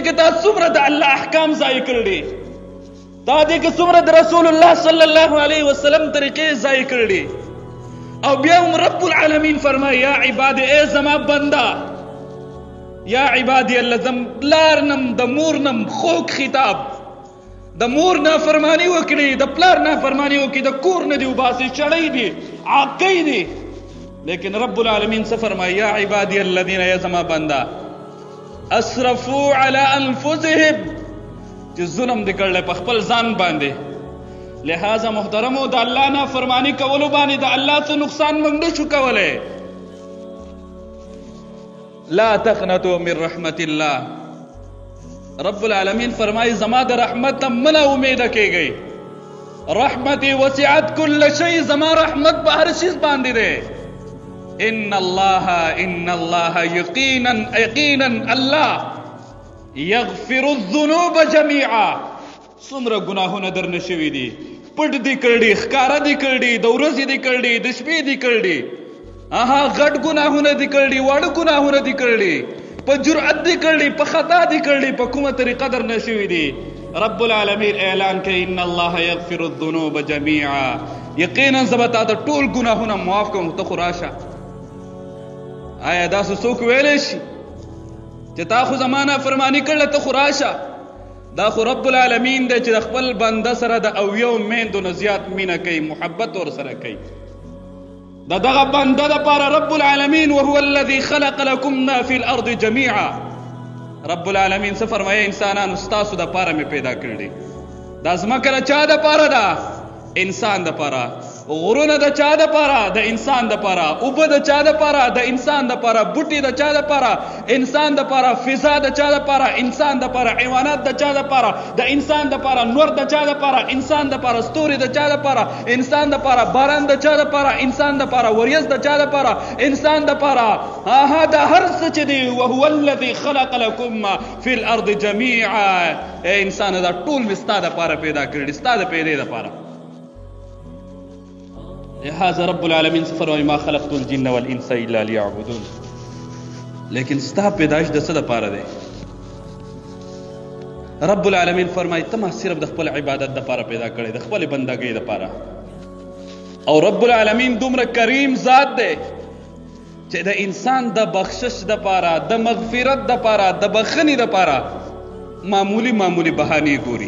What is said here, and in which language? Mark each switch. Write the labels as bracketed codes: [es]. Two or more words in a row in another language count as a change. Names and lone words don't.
[ps] کې تا څومره د الله احکام ضایع کړلي، تا دې کې څومره د رسول الله [ar] صلی الله علیه وسلم [ps] طریقې ضایع کړلي، او بیا هم رب العالمین فرمایي [ar] یا عبادي، [ps] ای زما بنده، [ar] یا عبادي الذین، [ps] پلار نم د مور نم خوږ خطاب، د مور نافرمانی وکړي، د پلار نافرمانی وکړي، د کور نه دي وباسي، چړی دي، عاقی دي، لیکن رب العالمین څه فرمایي؟ [ar] یا عبادي الذین، [ps] ای زما بنده، [ar] اسرفوا علی انفسهم، [ps] چې ظلم دې کړلی په خپل ځان باندې. لہذا محترمو د الله نافرمانی کولو باندې د الله څه نقصان موږ نه شو کولی. [ar] لا تقنطوا من رحمت الله. [ps] رب العالمین فرمایي زما د رحمت نه مه امیده کیږئ، [ar] رحمتي وسعت كل شيء، [ps] زما رحمت په هر شي باندې دی. [ar] ان الله یقینا الله یغفر الذنوب جميعا. [ps] څومره ګناهونه درنه شوي دي، پټ دي کړي، ښکاره دي کړي، د ورځې دي کړي، د شپې دي کړي، غټ ګناهونه دي کړي، واړه ګناهونه دي کړي، په جرأت دي کړي، په خطا دي کړي، په کومه طریقه درنه شوي دي. رب العالمین اعلان کوي [ar] ان الله یغفر الذنوب جميعا، [ps] یقینا زه به تا د ټول ګناهونه معاف کوم، ته خو راشه. آیا داسې څوک ویلی شي چې تا خو زمانه فرمانی کړله ته خو راشه. دا خو رب العالمین دی چې د خپل بنده سره د اویو میندو نه زیات مینه کوي، محبت ورسره کوي. د دغه بنده دپاره رب العالمین [ar] وهو الذي خلق لكم ما في الارض جميعا، [ps] رب العالمین څه فرمایي؟ انسانانو ستاسو دپاره مې پیدا کړي. دا ځمکه د چا دپاره ده؟ انسان دپاره. غرونه د چا دپاره؟ د انسان دپاره. اوبه د چا دپاره؟ د انسان دپاره. بوټي د چا دپاره؟ انسان دپاره. فضا د چا دپاره؟ انسان دپاره. حیوانات د چا دپاره؟ د انسان دپاره. نور د چا دپاره؟ انسان دپاره. ستوري د چا دپاره؟ انسان دپاره. باران د چا دپاره؟ انسان دپاره. وریځ د چا دپاره؟ انسان دپاره. دا هر څه چې دی [ar] وهو الذي خلق لكم في الارض جميعا، [ps] انسان دا ټول مې ستا دپاره پیدا کړي، ستا د پیدې دپاره. لہذا رب العالمین فرمایي [ar] ما خلقت الجن والانس الا ليعبدون. [ps] لیکن ستا پیدائش د څه دپاره دی؟ رب العالمین فرمایي ته ما صرف د خپل عبادت دپاره پیدا کړی، د خپل بندګۍ دپاره. او رب العالمین دومره کریم ذات دی چې د انسان د بخشش دپاره، د مغفرت دپاره، د بخښنې دپاره معمولی بهانې ګوري.